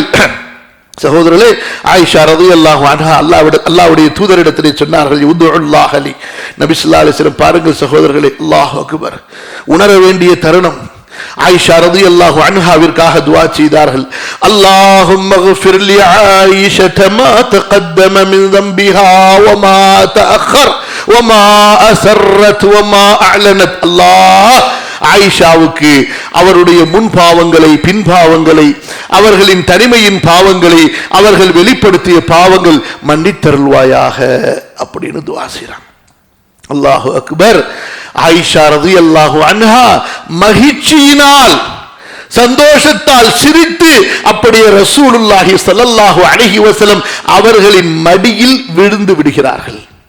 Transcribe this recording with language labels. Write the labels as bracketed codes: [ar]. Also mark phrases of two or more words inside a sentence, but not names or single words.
[ta] சகோதரர்களே, ஆயிஷா [ar] رضي الله عنها [ta] அல்லாஹ்வுடைய தூதரிடத்திலே சொன்னார்கள், [ar] ادع الله لي. [ta] நபி [ar] صلى الله عليه وسلم, [ta] பாருங்கள் சகோதரர்களே, [ar] الله أكبر, [ta] உணர வேண்டிய தருணம். ஆயிஷா [ar] رضي الله عنها [ta] துஆ செய்தார்கள். [ar] اللهم اغفر لعائشة ما تقدم من ذنبها وما تأخر وما أسرت وما أعلنت. [ta] அல்லாஹ் ஆயிஷாவுக்கு அவருடைய முன் பாவங்களை, பின் பாவங்களை, அவர்களின் தனிமையின் பாவங்களை, அவர்கள் வெளிப்படுத்திய பாவங்கள் மன்னித்தருள்வாயாக அப்படின்னு துஆ செய்றாங்க. [ar] الله أكبر. [ta] ஆயிஷா [ar] رضي الله عنها [ta] மகிழ்ச்சியினால், சந்தோஷத்தால் சிரித்து அப்படியே [ar] رسول الله صلى الله عليه وسلم [ta] அவர்களின் மடியில் விழுந்து விடுகிறார்கள்.